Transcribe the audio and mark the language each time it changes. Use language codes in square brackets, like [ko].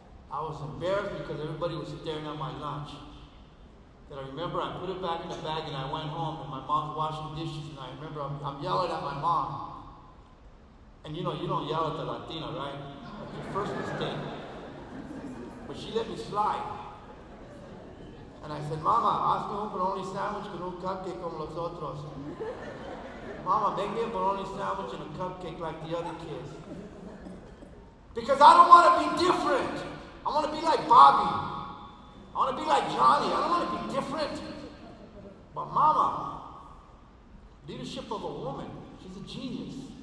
[en] I was embarrassed because everybody was staring at my lunch. That I remember I put it back in the bag and I went home and my mom's washing dishes and I remember I'm yelling at my mom. And you know, you don't yell at the Latina, right? That's your first mistake. But she let me slide. And I said, [es] Mama, hazme un bologna sandwich con un cupcake como los otros. [en] Mama, make me a bologna sandwich and a cupcake like the other kids. Because I don't want to be different. I want to be like Bobby. I want to be like Johnny. I don't want to be different. But Mama, leadership of a woman, she's a genius.